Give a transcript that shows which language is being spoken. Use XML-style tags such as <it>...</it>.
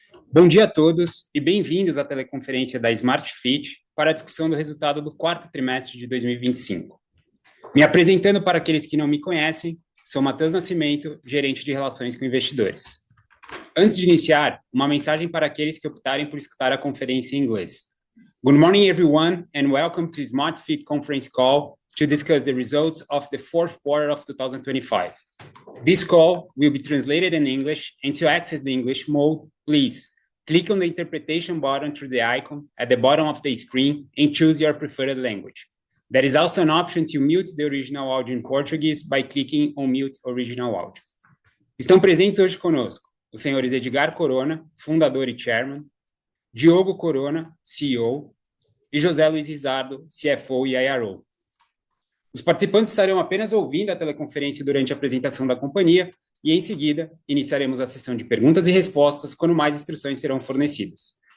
<pt>Bom dia a todos e bem-vindos à teleconferência da Smart Fit para a discussão do resultado do quarto trimestre de 2025. Me apresentando para aqueles que não me conhecem, sou Matheus Nascimento, gerente de relações com investidores. Antes de iniciar, uma mensagem para aqueles que optarem por escutar a conferência em inglês.</pt> <en>Good morning, everyone, and welcome to Smart Fit conference call to discuss the results of the fourth quarter of 2025. This call will be translated in English, and to access the English mode, please click on the interpretation button through the icon at the bottom of the screen and choose your preferred language. There is also an option to mute the original audio in Portuguese by clicking on Mute Original Audio.</en> <pt>Estão presentes hoje conosco os senhores Edgar Corona, fundador e chairman, Diogo Corona, CEO, e José Luiz Rizardo, CFO e IRO. Os participantes estarão apenas ouvindo a teleconferência durante a apresentação da companhia e, em seguida, iniciaremos a sessão de perguntas e respostas quando mais instruções serão fornecidas.</pt>